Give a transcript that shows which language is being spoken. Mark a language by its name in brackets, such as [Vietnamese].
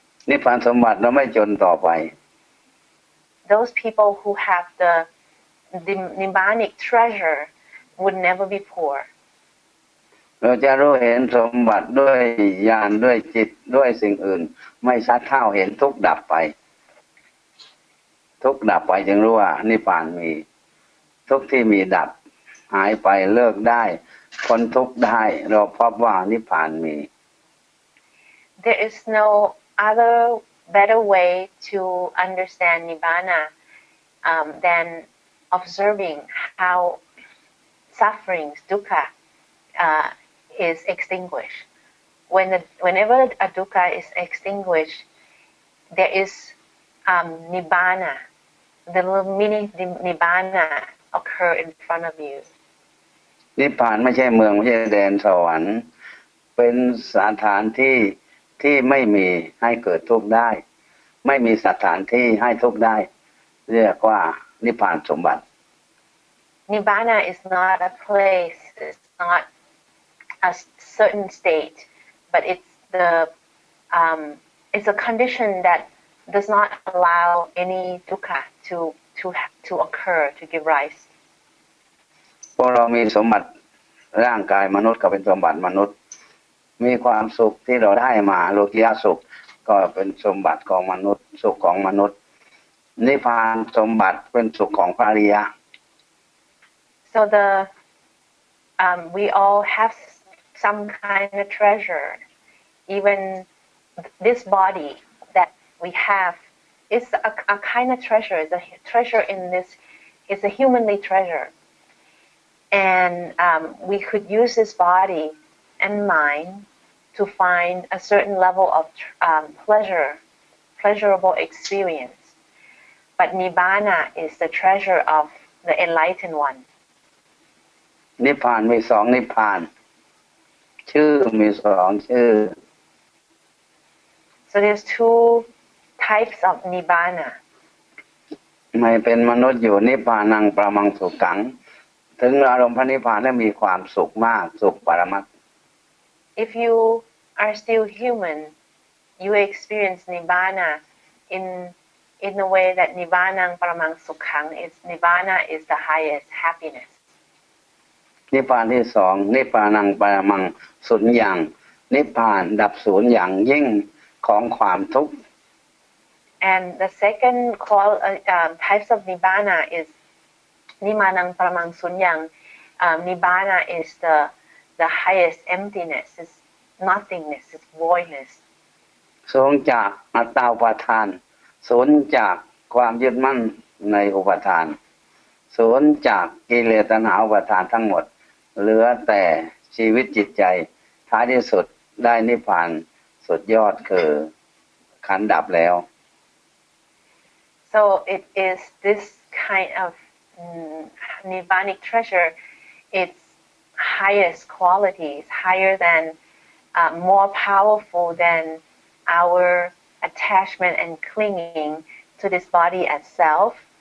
[Thai] นิพพานสมบัติเราไม่จนต่อไป [English] Those people who have the Nibbanic treasure would never be poor. [Thai] เราจะรู้เห็นสมบัติด้วยญาณด้วยจิตด้วยสิ่งอื่นไม่ชัดเท่าเห็นทุกข์ดับไปทุกข์ดับไปจึงรู้ว่านิพพานมี ทุกข์ที่มีดับหายไปเลิกได้พ้นทุกข์ได้เราพบว่านิพพานมี [English] There is no other better way to understand Nibbana than observing how sufferings, dukkha, is extinguished. Whenever a dukkha is extinguished, there is Nibbana, the little mini Nibbana occur in front of you. [Thai] นิพพานไม่ใช่เมืองไม่ใช่แดนสวรรค์เป็นสถานที่ที่ไม่มีให้เกิดทุกข์ได้ไม่มีสถานที่ให้ทุกข์ได้เรียกว่านิพพานสมบัติ [English] Nibbana is not a place, it's not a certain state, but it's a condition that does not allow any dukkha to occur, to give rise. [Thai] พวกเรามีสมบัติร่างกายมนุษย์ก็เป็นสมบัติมนุษย์มีความสุขที่เราได้มาโลกิยสุขก็เป็นสมบัติของมนุษย์สุขของมนุษย์นิพพานสมบัติเป็นสุขของพระอริยะ [English] So we all have some kind of treasure. Even this body that we have is a kind of treasure. The treasure in this is a humanly treasure. And we could use this body and mind to find a certain level of pleasurable experience. But Nibbana is the treasure of the enlightened one. [Thai] นิพพานมีสองนิพพานชื่อมีสองชื่อ [English] So there's two types of Nibbana. [Thai] ไม่เป็นมนุษย์อยู่นิพพานังประมังสุขังถึงอารมณ์พระนิพพานแล้วมีความสุขมากสุขปรมัตถ์ [English] If you are still human, you experience Nibbana in a way that [Pali] Nibbanang Paramang Sukhang [English] is Nibbana is the highest happiness. [Thai] นิพพานที่สองนิพพานังปรมังสุญญังนิพพานดับสูญอย่างยิ่งของความทุกข์ [English] And the second types of Nibbana is [Pali] Nimanang Paramang Sunyang. [English] Nibbana is the highest emptiness, is nothingness, is voidness. [Thai] สูญจากอัตตาอุปาทานสูญจากความยึดมั่นในอุปาทานสูญจากกิเลสตัณหาอุปาทานทั้งหมดเหลือแต่ชีวิตจิตใจท้ายที่สุดได้นิพพานสุดยอดคือขันธ์ดับแล้ว [English] So it is this kind of Nibbanic treasure. Its highest qualities, higher than, more powerful than our attachment and clinging to this body itself.